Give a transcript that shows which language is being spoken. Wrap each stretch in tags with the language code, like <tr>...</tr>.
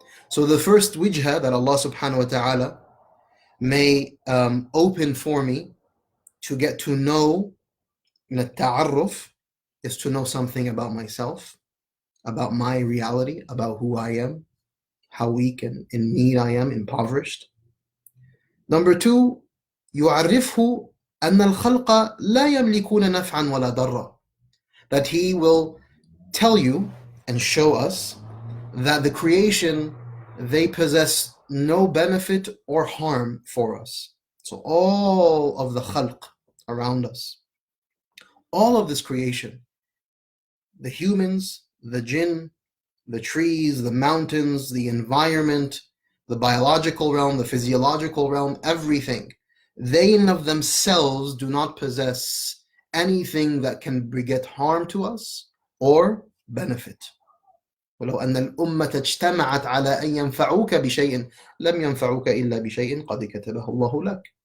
<en>So the first wijha that Allah subhanahu wa ta'ala may open for me to get to know, ta'arruf, is to know something about myself, about my reality, about who I am, how weak and in need I am, impoverished. Number two,</en> <ar>يعرفه أن الخلق لا يملكون نفعا ولا ضرا.</ar> <en>That he will tell you and show us that the creation, they possess no benefit or harm for us. So all of the khalq around us, all of this creation, the humans, the jinn, the trees, the mountains, the environment, the biological realm, the physiological realm, everything, they in of themselves do not possess anything that can beget harm to us or benefit.</en> <ar>ولو أن الأمة اجتمعت على أن ينفعوك بشيء لم ينفعوك إلا بشيء قد كتبه الله لك.</ar>